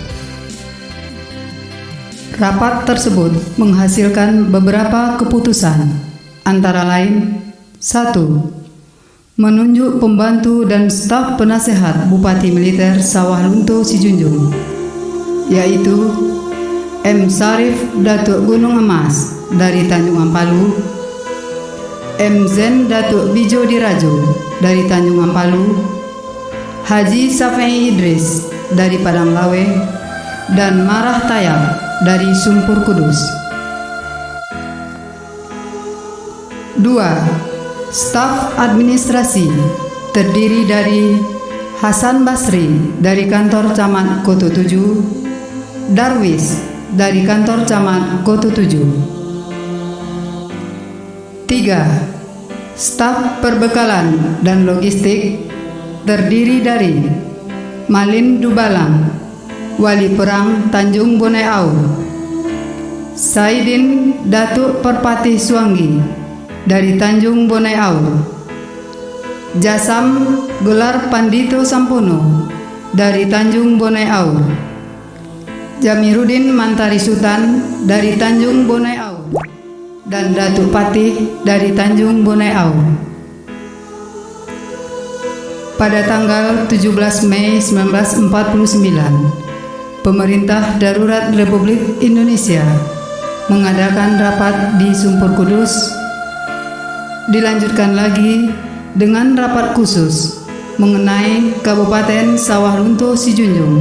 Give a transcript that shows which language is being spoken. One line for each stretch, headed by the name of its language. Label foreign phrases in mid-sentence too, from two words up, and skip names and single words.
Indonesian: Rapat tersebut menghasilkan beberapa keputusan, antara lain: 1. Menunjuk pembantu dan staf penasehat Bupati Militer Sawalunto Sijunjung, yaitu M. Sarif Datuk Gunung Emas dari Tanjung Ampalu, M. Zen Datuk Bijo Dirajo dari Tanjung Ampalu, Haji Safei Idris dari Padang Lawe, dan Marah Tayab dari Sumpur Kudus. 2. Staf administrasi terdiri dari Hasan Basri dari kantor Camat Koto 7, Darwis dari kantor Camat Koto 7. 3. Staf perbekalan dan logistik terdiri dari Malin Dubalang, Wali Perang Tanjung Bonai Aur, Saidin Datuk Perpatih Suanggi dari Tanjung Bonai Aur, Jasam Gelar Pandito Sampono dari Tanjung Bonai Aur, Jamiruddin Mantari Sultan dari Tanjung Bonai Aur, dan Datuk Patih dari Tanjung Bonai Aur. Pada tanggal 17 Mei 1949, Pemerintah Darurat Republik Indonesia mengadakan rapat di Sumpur Kudus. Dilanjutkan lagi dengan rapat khusus mengenai Kabupaten Sawalunto Sijunjung.